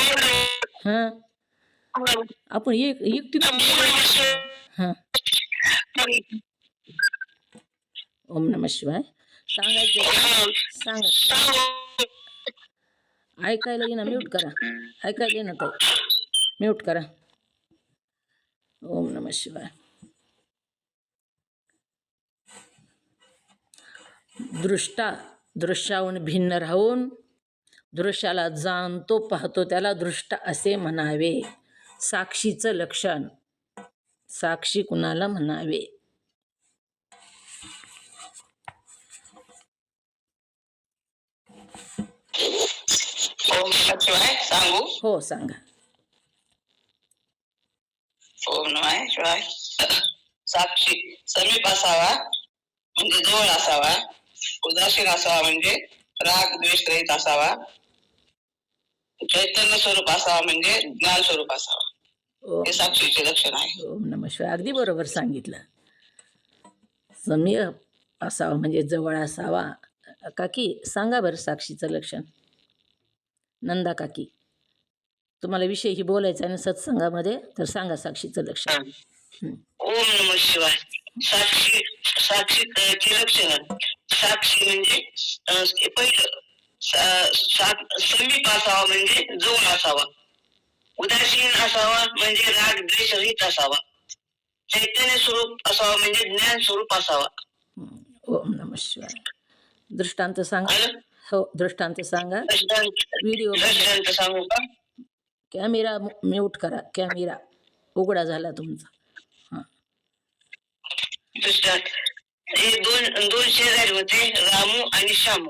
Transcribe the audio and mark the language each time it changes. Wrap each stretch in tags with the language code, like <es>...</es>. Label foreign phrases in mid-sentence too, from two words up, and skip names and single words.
<mr>हां आपण एकटी हां</mr> <sa>ओम नम शिवाय</sa> <mr>सांगायचं का? सांगा. ऐकायला येईना म्यूट करा. ऐकायला येईना ताई म्यूट करा.</mr> <sa>ओम नम शिवाय.</sa> <mr>दृष्टा दृश्याहून भिन्न राहून दृश्याला जाणतो पाहतो त्याला दृष्टा असे म्हणावे. साक्षीचं लक्षण. साक्षी कुणाला म्हणावे?</mr> <sa>ओम नमः शिवाय</sa> <mr>सांगू? हो सांगा.</mr> <sa>ओम नमः शिवाय.</sa> <mr>साक्षी समीप असावा म्हणजे जवळ असावा, उदासीन असावा म्हणजे राग द्वेष रहित असावा, चैतन्य स्वरूप असावा म्हणजे ज्ञान स्वरूप असावा. हे साक्षीचे लक्षण आहे.</mr> <sa>ओम नमः शिवाय.</sa> <mr>अगदी बरोबर सांगितलं. समीप असावा म्हणजे जवळ असावा. काकी सांगा बरं साक्षीचं लक्षण. नंदा काकी तुम्हाला विषयही बोलायचा आहे ना सत्संगामध्ये, तर सांगा साक्षीचं लक्षण.</mr> <sa>ओम नमः शिवाय.</sa> <mr>साक्षीचे लक्षण. साक्षी म्हणजे पहिलं समीप असावा म्हणजे जवळ असावा, उदासीन असावा म्हणजे राग द्वेष रहित असावा, चैतन्य स्वरूप असावा म्हणजे ज्ञान स्वरूप असावा.</mr> <sa>ओम नमः शिवाय.</sa> <mr>दृष्टांत सांगा. हो दृष्टांत सांगा. व्हिडिओ दृष्टांत सांगू का? कॅमेरा म्यूट करा. कॅमेरा उघडा झाला तुमचा. हां दृष्टांत. हे दोन शेजारी होते, रामू आणि श्यामू.</mr>